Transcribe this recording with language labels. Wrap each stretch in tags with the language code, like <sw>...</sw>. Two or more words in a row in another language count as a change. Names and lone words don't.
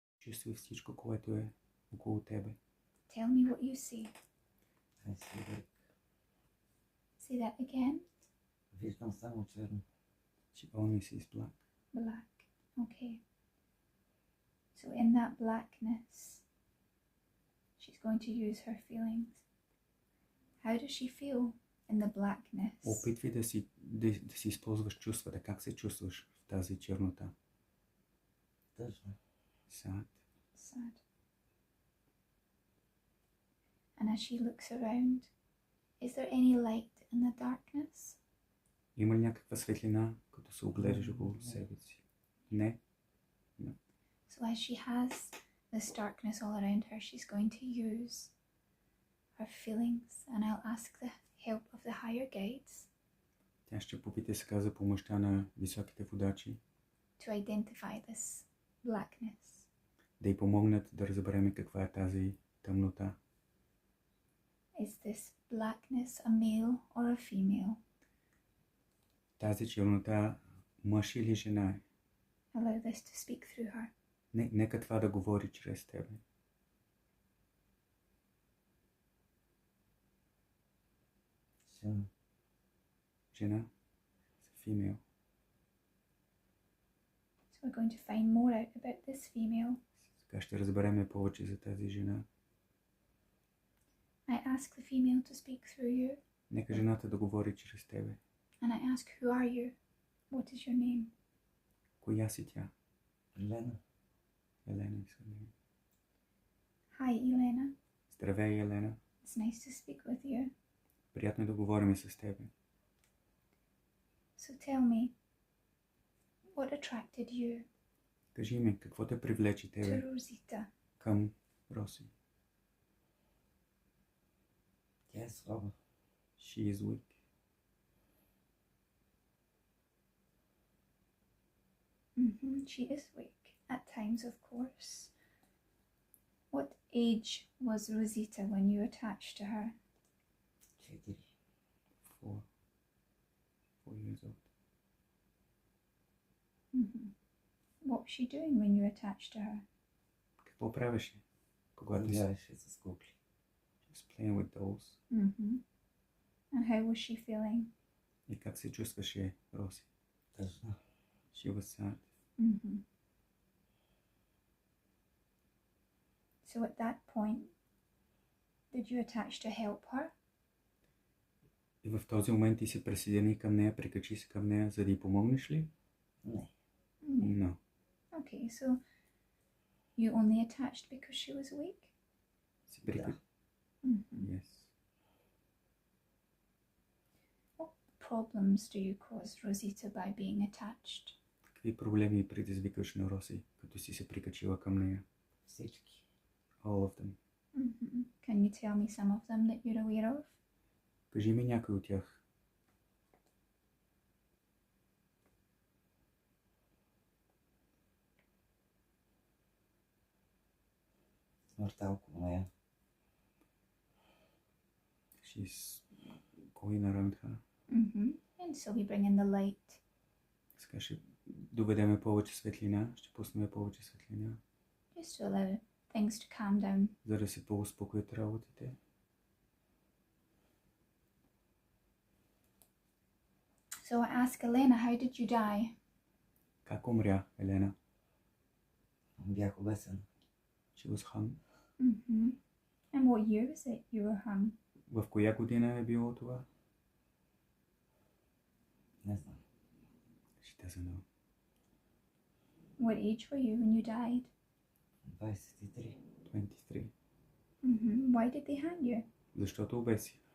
<bg>Чувствай всичко, което е около тебе.</bg> <en>Tell me what you see. I see black. Say that again.</en> <bg>Виждам само черно.</bg> <en>She only sees black. Black. Okay. So in that blackness, she's going to use her feelings. How does she feel in the blackness?</en> <bg>Опитвай да си използваш чувствата. Как се чувстваш в тази чернота? Тъжно.</bg> <en>Sad. Sad. And as she looks around, is there any light in the darkness?</en> <bg>Има ли някаква светлина, като се огледаш около себе си? Не.</bg> <en>So as she has this darkness all around her, she's going to use her feelings, and I'll ask the help of the higher guides</en> <bg>Тя ще попита сега за помощта на високите водачи,</bg> <en>to identify this blackness.</en> <bg>да й помогнат да разберем каква е тази тъмнота.</bg> <en>Is this blackness a male or a female?</en> <bg>Тази чернота мъж или жена е?</bg> <en>Allow this to speak through her.</en> <bg>Нека това да говори чрез тебе. Жена. Жена.</bg> <en>Female. So we're going to find more out about this female.</en> <bg>Сега ще разберем повече за тази жена.</bg> <en>I ask the female to speak through you,</en> <bg>Нека жената да говори чрез тебе.</bg> <en>and I ask, who are you? What is your name?</en> <bg>Коя си тя? Елена. Елена е име.</bg> <en>Hi, Elena.</en> <bg>Здравей, Елена.</bg> <en>It's nice to speak with you.</en> <bg>Приятно е да говорим с тебе.</bg> <en>So tell me, what attracted you</en> <bg>Кажи ми, какво те привлече</bg> <en>to</en> <bg>тебе</bg> <en>Rosita?</en> <bg>към Роси? Тя е слаба.</bg> <en>She is weak. She is weak at times, of course. What age was Rosita when you attached to her? 4. 4 years old. What was she doing when you attached to her?</en> <bg>Какво правеше, когато си Играеше с кукли.</bg> <en>just playing with dolls? And how was she feeling?</en> <bg>И как се чувстваше Роси? Тъжна.</bg> <en>She was sad. So at that point, did you attach to help her?</en> <bg>И в този момент ти се присъедини към нея, прикачи се към нея, за да й помогнеш ли? Не.</bg> <en>No. Okay, so you only attached because she was weak?</en> <bg>Се прикачи.</bg> <en>Yes. What problems do you cause Rosita by being attached?</en> <bg>Какви проблеми предизвикаш на Роси, като си се прикачила към нея? Всички.</bg> <en>All of them. Can you tell me some of them that you're aware of?</en> <bg>Кажи ми някой от тях. Смъртта около нея.</bg> <en>She's going around her. And so we bring in the light.</en> <bg>Сега ще доведеме повече светлина, ще пуснем повече светлина,</bg> <en>Just to allow things to calm down.</en> <bg>за да се поуспокоят работите.</bg> <en>So I ask Elena, how did you die?</en> <bg>Как умря Елена? Бях обесен.</bg> <en>She was hung. And what year was it you were hung?</en> <bg>В коя година е било това? Не знам.</bg> <en>She doesn't know. What age were you when you died? 23. 23. Why did they hang you?</en> <bg>Защото обеси.</bg>